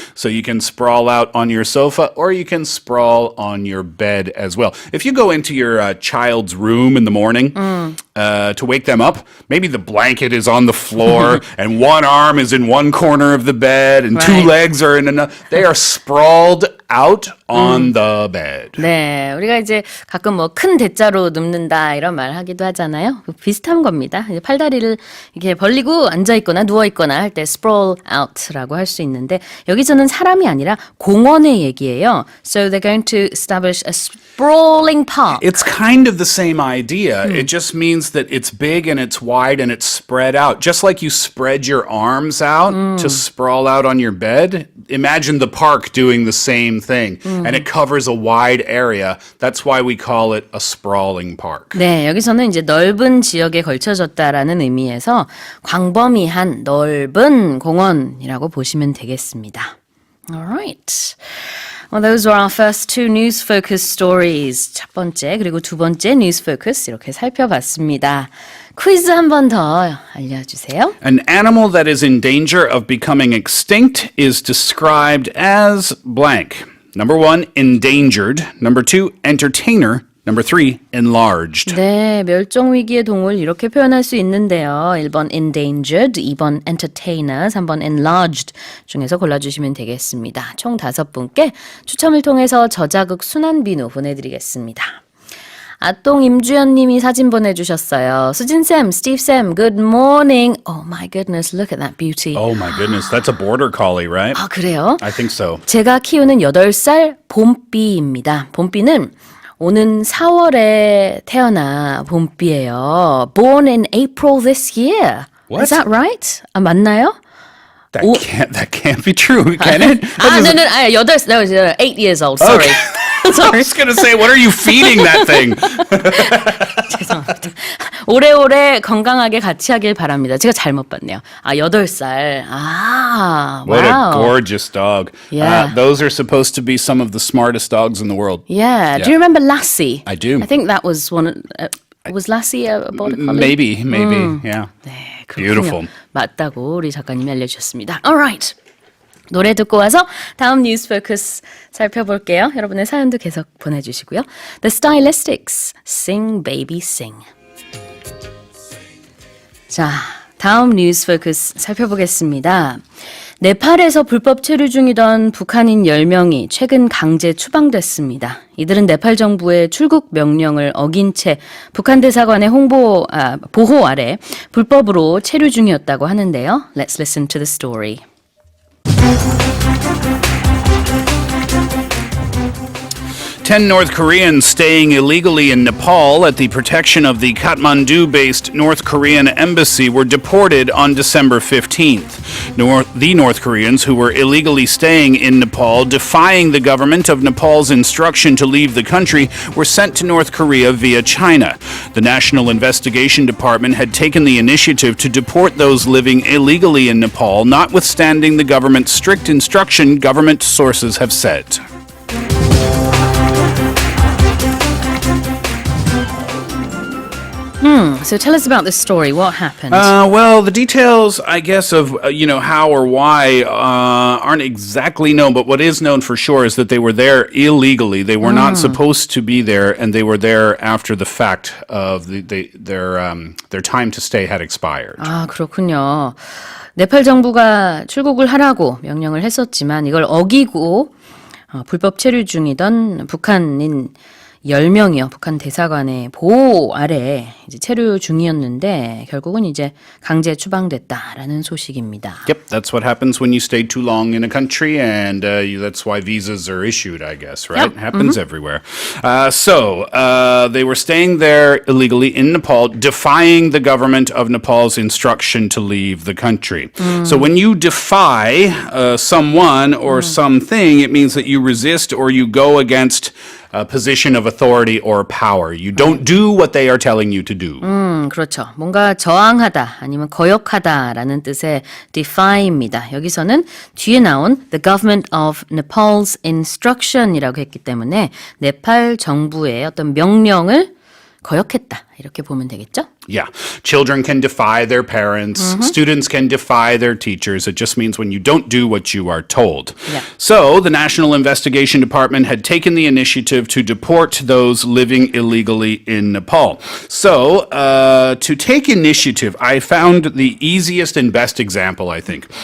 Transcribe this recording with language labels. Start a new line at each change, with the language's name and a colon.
English: So you can sprawl out on your sofa or you can sprawl on your bed as well. If you go into your child's room in the morning to wake them up, maybe the blanket is on the floor and one arm is in one corner of the bed and two legs are in another. They are sprawled out on the bed.
Korean: 네, 우리가 이제 가끔 뭐 큰 대자로 눕는다 이런 말 하기도 하잖아요. 비슷한 겁니다. 이제 팔다리를 이렇게 벌리고 앉아 있거나 누워 있거나 할 때 sprawl out라고 할 수 있는데 여기서는 사람이 아니라 공원의 얘기예요.
English: So they're going to establish a sprawling park. It's kind of the same idea. It just means that it's big and it's wide and it's spread out. Just like you spread your arms out to sprawl out on your bed. Imagine the park doing the same thing. And it covers a wide area. That's why we call it a sprawling park.
Korean: 네, 여기서는 이제 넓은 지역에 걸쳐졌다라는 의미에서 광범위한 넓은 공원이라고 보시면 되겠습니다.
English: All right. Well, those were our first two news focus stories.
Korean: 첫 번째 그리고 두 번째 news focus 이렇게 살펴봤습니다. 퀴즈 한 번 더 알려주세요.
English: An animal that is in danger of becoming extinct is described as blank. Number 1, endangered. Number 2, entertainer. Number 3, enlarged.
Korean: 네, 멸종 위기의 동물 이렇게 표현할 수 있는데요. 1번 endangered, 2번 entertainer, 3번 enlarged 중에서 골라주시면 되겠습니다. 총 5분께 추첨을 통해서 저자극 순환비누 보내드리겠습니다. 아똥 임주연 님이 사진 보내주셨어요.
English: 수진쌤, 스티브쌤, good morning. Oh my goodness, look at that beauty. Oh my goodness, that's a border collie, right?
Korean: 아, 그래요?
English: I think so.
Korean: 제가 키우는 8살 봄비입니다. 봄비는 오는 4월에 태어나 봄비예요.
English: Born in April this year. What? Is that right?
Korean: 아, 맞나요?
English: That can't be true, can it? 아, no, 8 years old. Sorry. I was going to say, what are you feeding that thing?
Korean: 죄송합니다. 오래오래 건강하게 같이 하길 바랍니다. 제가 잘못 봤네요. 아, 8살. 아,
English: What wow. a gorgeous dog. Yeah. Those are supposed to be some of the smartest dogs in the world. Yeah. Do you remember Lassie? I do. I think that was one. Was Lassie a border collie? Maybe, yeah.
Korean: 네, 그렇군요.
English: Beautiful.
Korean: 맞다고 우리 작가님이 알려주셨습니다.
English: Alright.
Korean: 노래 듣고 와서 다음 뉴스 포커스 살펴볼게요. 여러분의 사연도 계속 보내주시고요.
English: The Stylistics, Sing Baby Sing.
Korean: 자, 다음 뉴스 포커스 살펴보겠습니다. 네팔에서 불법 체류 중이던 북한인 10명이 최근 강제 추방됐습니다. 이들은 네팔 정부의 출국 명령을 어긴 채 북한 대사관의 보호 아래 불법으로 체류 중이었다고 하는데요.
English: Let's listen to the story. 10 North Koreans staying illegally in Nepal at the protection of the Kathmandu-based North Korean embassy were deported on December 15th. The North Koreans who were illegally staying in Nepal, defying the government of Nepal's instruction to leave the country, were sent to North Korea via China. The National Investigation Department had taken the initiative to deport those living illegally in Nepal, notwithstanding the government's strict instruction, government sources have said. So tell us about this story. What happened? Well, the details, I guess, of how or why aren't exactly known. But what is known for sure is that they were there illegally. They were not supposed to be there, and they were there after the fact of their time to stay had expired.
Korean: 아, 그렇군요. 네팔 정부가 출국을 하라고 명령을 했었지만 이걸 어기고 불법 체류 중이던 북한인 10명이요. 북한 대사관의 보호 아래 이제 체류 중이었는데 결국은 이제 강제 추방됐다라는 소식입니다.
English: Yep, that's what happens when you stay too long in a country, and that's why visas are issued, I guess, right? Yep. It happens everywhere. So they were staying there illegally in Nepal, defying the government of Nepal's instruction to leave the country. So when you defy someone or something, it means that you resist or you go against a position of authority or power. You don't do what they are telling you to do.
Korean: 그렇죠. 뭔가 저항하다 아니면 거역하다라는 뜻의 defy입니다. 여기서는 뒤에 나온
English: the government of Nepal's instruction
Korean: 이라고 했기 때문에 네팔 정부의 어떤 명령을 거역했다. 이렇게 보면 되겠죠?
English: Yeah. Children can defy their parents. Students can defy their teachers. It just means when you don't do what you are told. Yeah. So the National Investigation Department had taken the initiative to deport those living illegally in Nepal. So to take initiative, I found the easiest and best example, I think.